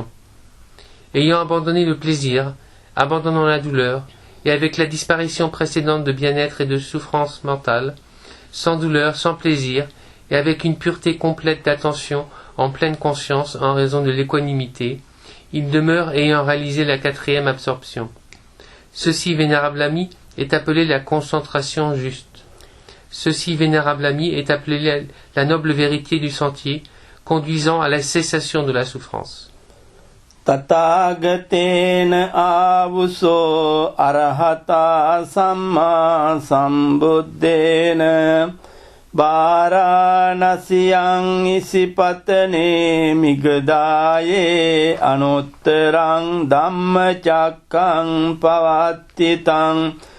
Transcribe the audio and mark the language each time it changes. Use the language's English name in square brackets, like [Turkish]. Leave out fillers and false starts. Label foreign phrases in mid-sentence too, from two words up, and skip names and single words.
[French] Ayant abandonné le plaisir, abandonnant la douleur, et avec la disparition précédente de bien-être et de souffrance mentale, sans douleur, sans plaisir, et avec une pureté complète d'attention en pleine conscience en raison de l'équanimité, il demeure ayant réalisé la quatrième absorption. Ceci, vénérable ami, est appelé la concentration juste. Ceci, vénérable ami, est appelé la noble vérité du sentier, conduisant à la cessation de la souffrance. [Pali] තථාගතේන ආවුසෝ අරහතා සම්මා සම්බුද්දේන වාරාණසියං ඉසිපතනේ මිගදායේ අනුත්තරං ධම්මචක්කං පවත්තිතං